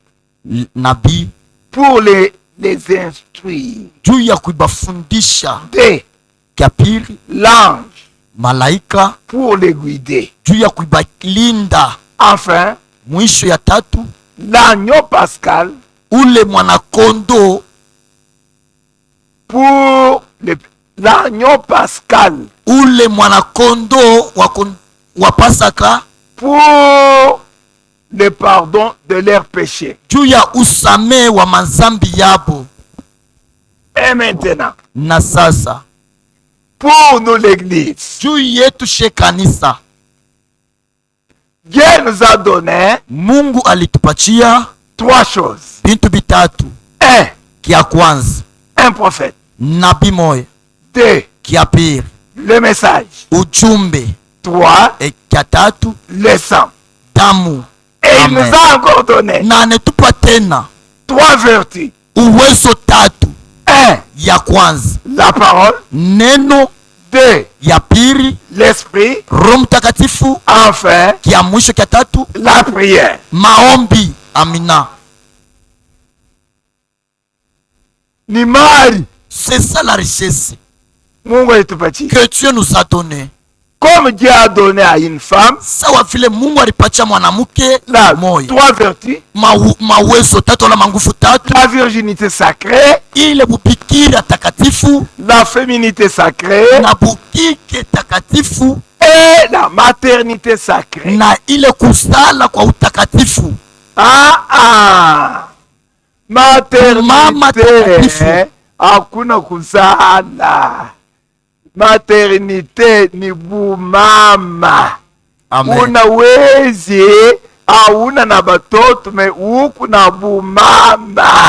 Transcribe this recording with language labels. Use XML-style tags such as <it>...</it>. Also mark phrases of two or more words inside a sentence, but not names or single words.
<sw>nabii,</sw> <fr>pour les instruire.</fr> <sw>juu ya kuibafundisha.</sw> <fr>Deux,</fr> <sw>Ya pili,</sw> <fr>l'ange,</fr> <sw>malaika,</sw> <fr>pour les guider.</fr> <sw>juu ya kuibalinda.</sw> <fr>Enfin,</fr> <sw>Mwisho ya tatu,</sw> <fr>l'agneau pascal,</fr> <sw>ule mwanakondo,</sw> <fr>pour l'agneau pascal,</fr> <sw>ule mwanakondo wa Pasaka,</sw> <fr>pour le pardon de leurs péchés.</fr> <sw>juu ya usame wa mazambi yabo.</sw> <fr>Et maintenant,</fr> <sw>Na sasa</sw> <fr>pour nous l'église,</fr> <sw>juu yetu she kanisa,</sw> <fr>Dieu nous a donné</fr> <sw>Mungu alitupatia</sw> <fr>trois choses.</fr> <sw>bintu bitatu.</sw> <fr>Un,</fr> <sw>Kia kwanza,</sw> <fr>un prophète.</fr> <sw>nabii moya.</sw> <fr>Deux,</fr> <sw>Kia pili,</sw> <fr>le message.</fr> <sw>ujumbe.</sw> <fr>Trois,</fr> <sw>E kia tatu,</sw> <fr>le sang.</fr> <sw>damu.</sw> <fr>Et il Amen. nous a encore donné</fr> <sw>Na anetupa tena</sw> <fr>trois vertus.</fr> <sw>uwezo tatu.</sw> <fr>Un,</fr> <sw>Ya kwanza,</sw> <fr>la parole.</fr> <sw>neno.</sw> <fr>Deux,</fr> <sw>Ya pili,</sw> <fr>l'esprit.</fr> <sw>Roho Mtakatifu.</sw> <fr>Enfin,</fr> <sw>Kia mwisho kia tatu,</sw> <fr>la prière.</fr> <sw>maombi. Amina. Ni mali</sw> <fr>C'est ça la richesse</fr> <sw>Mungu alitupatia.</sw> <fr>que Dieu nous a donné. Comme Dieu a donné à une femme</fr> <sw>Sawa vile Mungu alipatia mwanamke</sw> <fr>la</fr> <sw>moyo</sw> <fr>trois vertus.</fr> <sw>mawezo tatu wala manguvu tatu,</sw> <fr>La virginité sacrée,</fr> <sw>ile bubikira takatifu</sw> <fr>la féminité sacrée</fr> <sw>na bukike takatifu</sw> <fr>et la maternité sacrée.</fr> <sw>na ile kusala kwa utakatifu. Mama</sw> <fr>Maternité,</fr> <sw>takatifu. hakuna kuzala. Maternité ni bumama. Amen. Unawezi hauna na batoto me huku na bumama.</sw>